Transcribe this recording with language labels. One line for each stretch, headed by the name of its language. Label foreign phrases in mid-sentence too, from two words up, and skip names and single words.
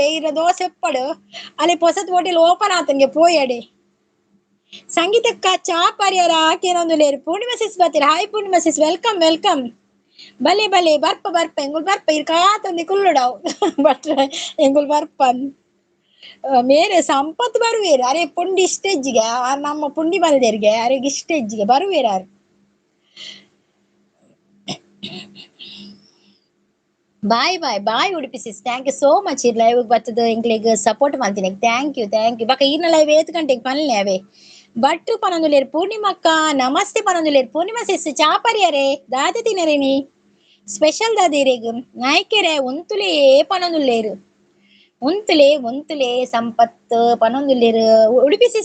Tulu: ಇರ ದೋಸೆ ಎಪ್ಪಡು ಅಲ್ಲಿ ಹೊಸತ್ ಹೋಟೆಲ್ ಓಪನ್ ಆತನ್ಗೆ ಪೋಯಡೆ ಸಂಗೀತಕ್ಕ ಚಾ ಪರಿಹಾರ ಆಕೇನೊಂದು ಲೇರು ಪೂರ್ಣಿಮಾ ಸಿಸ್ ಬರ್ತೀರ
English: hi Poornima sis welcome
Tulu: ಬಲೆ ಬರ್ಪ ಎಂಗುಲ್ ಬರ್ಪ ಇರ್ ಕಾತೊಂದಿ ಕುಲ್ಲುಡಾವ್ ಬಟ್ರೆ ಎಂಗುಲ್ ಬರ್ಪನ್ ಮೇರೆ ಸಂಪತ್ ಬರುವೇರು ಅರೆ ಪುಂಡಿ ಇಷ್ಟೆಜ್ಜಿಗೆ ನಮ್ಮ ಪುಂಡಿ ಮಲ್ದೇರ್ಗೆ ಅರೆಗೆ ಇಷ್ಟೆಜ್ಜಿಗೆ ಬರುವೇರು ಬಾಯ್ ಉಡುಪಿ ಸಿಸ್,
English: thank you so much.
Tulu: ಈ ಲೈವ್ ಬರ್ತದ ಇಂಕ್ಲಿಗ್ ಸಪೋರ್ಟ್ ಮಾಡ್ತೀನಿ. ಥ್ಯಾಂಕ್ ಯು ಬಕ ಈನ ಲೈವ್ 8 ಗಂಟೆಗೆ ಪನ್ಲೆ ಅವೇ ಬಟ್ಟು ಪನೊಂದುಲ್ಲೇರು ಪೂರ್ಣಿಮಕ್ಕ. ನಮಸ್ತೆ ಪನೊಂದುಲ್ಲೇರು ಪೂರ್ಣಿಮಾ ಸಿಸ್. ಚಾಪರಿಯರೇ ದಾದ ತಿನರೇನಿ ಸ್ಪೆಷಲ್ ದಾದಿರೇಗ್ ನಾಯ್ಕೆರೆ ಉಂತುಲೇ ಪನೊಂದುಲ್ಲೇರು. ಒಂತುಲೆ ಸಂಪತ್ ಪನೊಂದುಲ್ಲೇರು ಉಡುಪಿ ಸಿಸ್.